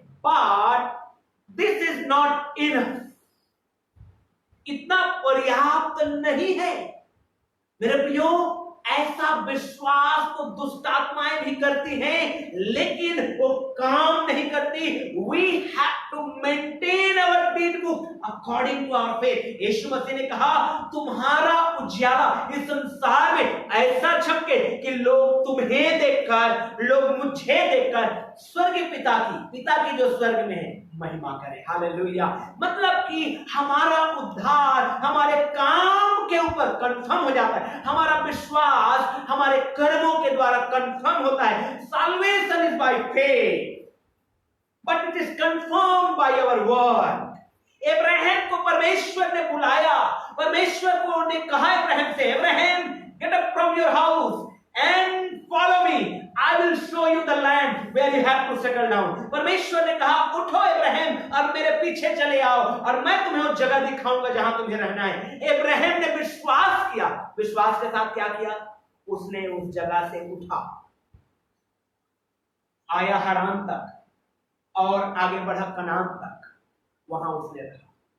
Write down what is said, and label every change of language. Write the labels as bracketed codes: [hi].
[en] but this is not enough, [hi] इतना पर्याप्त नहीं है मेरे प्रियो। ऐसा विश्वास तो दुष्ट आत्माएं भी करती हैं, लेकिन वो काम नहीं करती। [en] We have to maintain our deed book according to our faith. [hi] यीशु मसीह ने कहा तुम्हारा उजाला इस संसार में ऐसा छपके कि लोग तुम्हें देखकर, लोग मुझे देखकर स्वर्ग पिता की जो स्वर्ग में है महिमा करे। हालेलुया। मतलब कि हमारा उद्धार हमारे काम के ऊपर कंफर्म हो जाता है, हमारा विश्वास हमारे कर्मों के द्वारा कंफर्म होता है। [en] Salvation is by faith, but it is confirmed by our word. [hi] Ibrahim को परमेश्वर ने बुलाया, परमेश्वर को ने कहा इब्राहिम से, Ibrahim [en] get up from your house and follow me. I will show you the land where you have to settle down. [hi] परमेश्वर ने कहा उठो इब्राहिम और मेरे पीछे चले आओ और मैं तुम्हें उस जगह दिखाऊंगा जहां तुम्हें रहना है। इब्राहिम ने विश्वास किया, विश्वास के साथ क्या किया? उसने उस जगह से उठा, आया हरान तक और आगे बढ़ा कनान तक, वहां उसने रहा।